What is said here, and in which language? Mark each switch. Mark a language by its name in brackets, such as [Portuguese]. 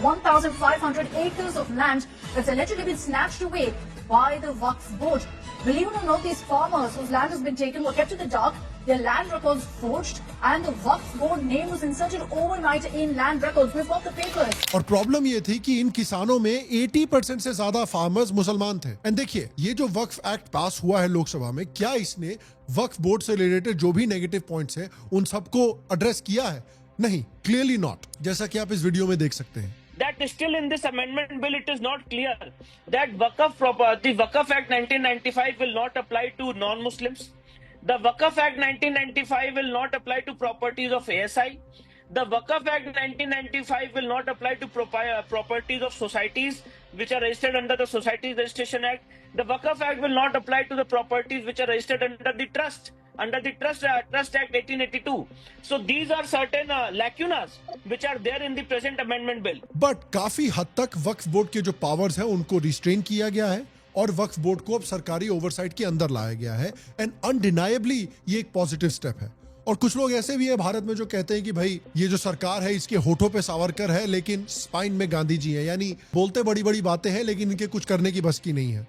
[English] 1,500 acres of land that's allegedly been snatched away by the Waqf board. Believe it or not, these farmers whose land has been taken were kept in the dark their land records forged, and the Waqf board name was inserted overnight in land records. We've got the papers. [Hindi] और problem ये थी कि इन किसानों में 80% से ज्यादा farmers मुसलमान थे। एंड देखिए, ये जो वक्फ एक्ट पास हुआ है लोकसभा में, क्या इसने वक्फ बोर्ड से रिलेटेड जो भी नेगेटिव पॉइंट्स हैं उन सबको एड्रेस किया है? नहीं, [English] clearly not, [Hindi] जैसा कि आप इस वीडियो में देख सकते हैं। [English] That still in this amendment bill it is not clear that the Waqf Act 1995 will not apply to non-Muslims. The Waqf Act 1995 will not apply to properties of ASI. The Waqf Act 1995 will not apply to properties of societies which are registered under the Societies Registration Act. The Waqf Act will not apply to the properties which are registered under the Trust Act 1882. So these are certain lacunas which are there in the present amendment bill. [Hindi] But काफी हद तक वक्फ board के जो powers हैं उनको restrain किया गया है और वक्फ बोर्ड को अब सरकारी ओवरसाइट के अंदर लाया गया है। एंड अनडिनायबली ये एक पॉजिटिव स्टेप है। और कुछ लोग ऐसे भी है भारत में जो कहते हैं कि भाई ये जो सरकार है इसके होठों पे सावरकर है लेकिन स्पाइन में गांधी जी है, यानी बोलते बड़ी बड़ी बातें हैं लेकिन इनके कुछ करने की बस की नहीं है।